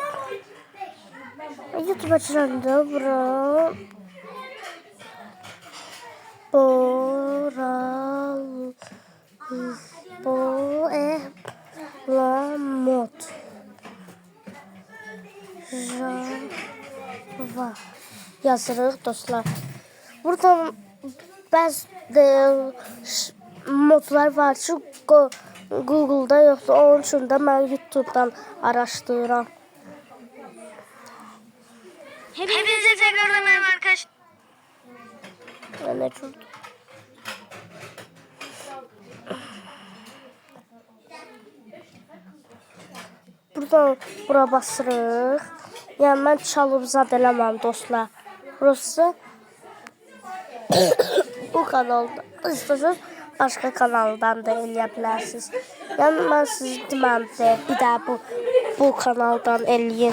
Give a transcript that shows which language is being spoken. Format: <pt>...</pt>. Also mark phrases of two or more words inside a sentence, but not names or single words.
<az>YouTube'a girəndə bura Boelamod Java yazırıq dostlar. Buradan bəzi modlar var ki Google'da yoxdur. Onun üçün də mən YouTube'dan araşdırıram.</az> <tr>Hepinize tekrardan merhaba arkadaşlar.</tr> <az>Ne gördüm? Buradan bura basırıq. Yəni mən çalıb zad eləməm dostlar. Burası bu kanalda. İstəsəniz başqa kanaldan da eləyə bilərsiniz. Yəni mən siz deməm də bir daha bu kanaldan eləyin.</az>